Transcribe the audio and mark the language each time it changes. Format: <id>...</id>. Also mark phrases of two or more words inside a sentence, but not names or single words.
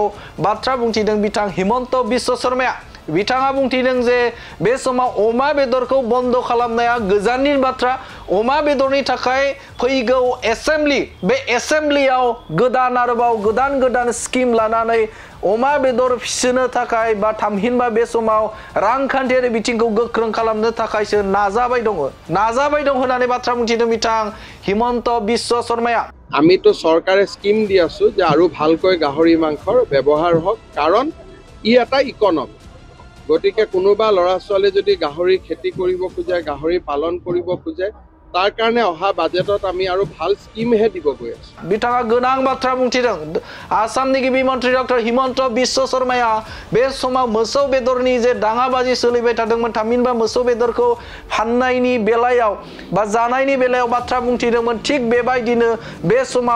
<brx>बाथ्रा बुंथिदों बिथां हिमन्त बिश्व शर्माया बिथाङा बुंथिदों जे बे समाव अमा बेदरखौ बन्द खालामनाया गोजाननि बाथ्रा अमा बेदरनि थाखाय फैगौ एसेम्बलि बे एसेम्बलियाव गोदान आरोबाव गोदान स्किम लानानै अमा बेदर फिसिनो थाखाय बा थामहिनबा बे समाव रांखान्थियारि बिथिंखौ गोख्रों खालामनो थाखायसो नाजाबाय दं होननानै बाथ्रा बुंथिदों बिथां हिमन्त बिश्व शर्माया</brx> <as>আমিতো চৰকাৰে স্কিম দি আছো যে আৰু ভালকৈ গাহৰি মাংসৰ ব্যৱহাৰ হওক কাৰণ ই এটা ইকনমি গতিকে কোনোবা লৰা ছোৱালী যদি গাহৰি খেতি কৰিব খোজে গাহৰি পালন কৰিব খোজে তাৰ কাৰণে অহা বাজেটত আমি আৰু ভাল স্কীম হে দিবো গৈ আছো</as> <brx>बिथाङा गोनां बाथ्रा बुंथिदों आसामनि गिबि मन्त्रि डक्टर हिमन्त बिश्व शर्माया बे समाव मोसौ बेदरनि जे दाङाबाजि सोलिबाय थादोंमोन थामहिनबा मोसौ बेदरखौ फाननायनि बेलायाव बा जानायनि बेलायाव बाथ्रा बुंथिदोंमोन थिग बेबायदिनो बे समाव</brx>